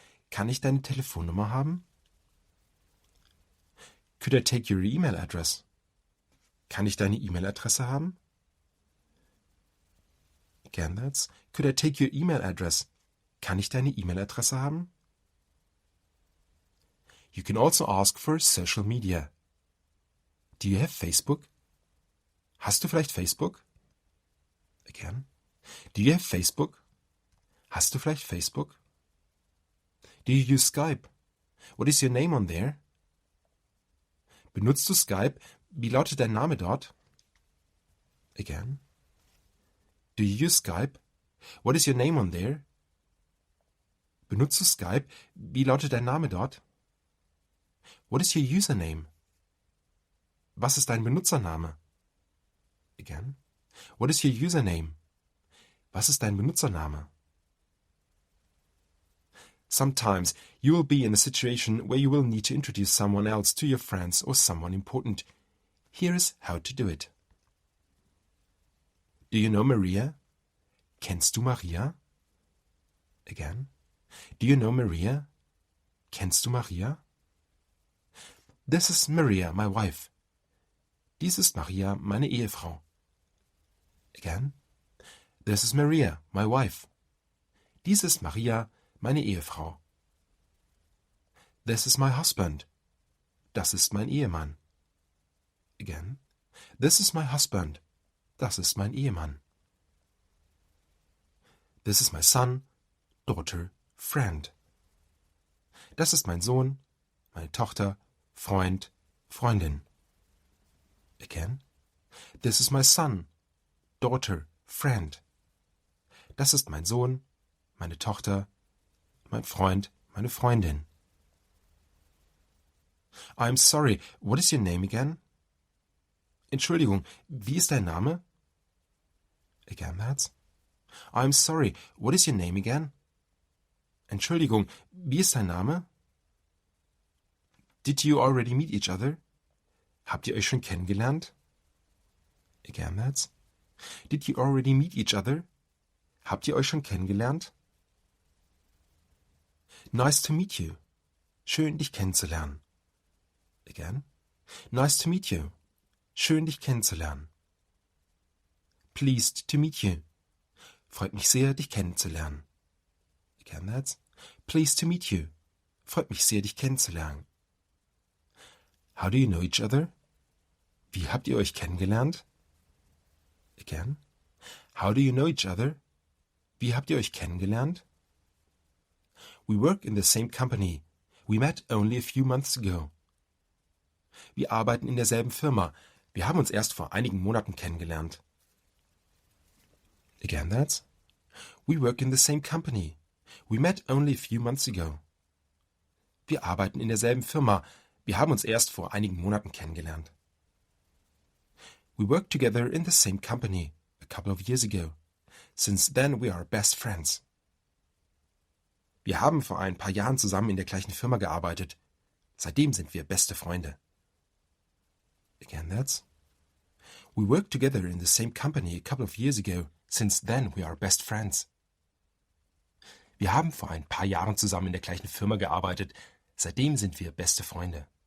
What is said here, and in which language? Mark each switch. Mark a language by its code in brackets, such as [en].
[de] Kann ich deine Telefonnummer haben? [en] Could I take your email address? [de] Kann ich deine E-Mail-Adresse haben? [en] Again, that's. Could I take your email address? [de] Kann ich deine E-Mail-Adresse haben? [en] You can also ask for social media. Do you have Facebook? [de] Hast du vielleicht Facebook? [en] Again. Do you have Facebook? [de] Hast du vielleicht Facebook? [en] Do you use Skype? What is your name on there? [de] Benutzt du Skype? Wie lautet dein Name dort? [en] Again. Do you use Skype? What is your name on there? [de] Benutzt du Skype? Wie lautet dein Name dort? [en] What is your username? [de] Was ist dein Benutzername? [en] Again. What is your username? [de] Was ist dein Benutzername? [en] Sometimes you will be in a situation where you will need to introduce someone else to your friends or someone important. Here is how to do it. Do you know Maria? [de] Kennst du Maria? [en] Again. Do you know Maria? Kennst du Maria? This is Maria, my wife. [de] Dies ist Maria, meine Ehefrau. Again. [en] This is Maria, my wife. [de] Dies ist Maria, meine Ehefrau. [en] This is my husband. [de] Das ist mein Ehemann. [en] Again. This is my husband. [de] Das ist mein Ehemann. [en] This is my son, daughter, friend. [de] Das ist mein Sohn, meine Tochter, Freund, Freundin. [en] Again. This is my son, daughter, friend. [de] Das ist mein Sohn, meine Tochter, mein Freund, meine Freundin. [en] I'm sorry, what is your name again? [de] Entschuldigung, wie ist dein Name? [en] Again, that's. I'm sorry, what is your name again? [de] Entschuldigung, wie ist dein Name? [en] Did you already meet each other? [de] Habt ihr euch schon kennengelernt? [en] Again, that's. Did you already meet each other? [de] Habt ihr euch schon kennengelernt? [en] Nice to meet you. [de] Schön, dich kennenzulernen. [en] Again. Nice to meet you. [de] Schön, dich kennenzulernen. [en] Pleased to meet you. [de] Freut mich sehr, dich kennenzulernen. [en] Again, that's. Pleased to meet you. [de] Freut mich sehr, dich kennenzulernen. [en] How do you know each other? [de] Wie habt ihr euch kennengelernt? [en] Again. How do you know each other? [de] Wie habt ihr euch kennengelernt? [en] We work in the same company. We met only a few months ago. [de] Wir arbeiten in derselben Firma. Wir haben uns erst vor einigen Monaten kennengelernt. [en] Again, that's. We work in the same company. We met only a few months ago. [de] Wir arbeiten in derselben Firma. Wir haben uns erst vor einigen Monaten kennengelernt. [en] We work together in the same company a couple of years ago. Since then we are best friends. [de] Wir haben vor ein paar Jahren zusammen in der gleichen Firma gearbeitet. Seitdem sind wir beste Freunde. [en] Again, that's. We worked together in the same company a couple of years ago. Since then we are best friends. [de] Wir haben vor ein paar Jahren zusammen in der gleichen Firma gearbeitet. Seitdem sind wir beste Freunde.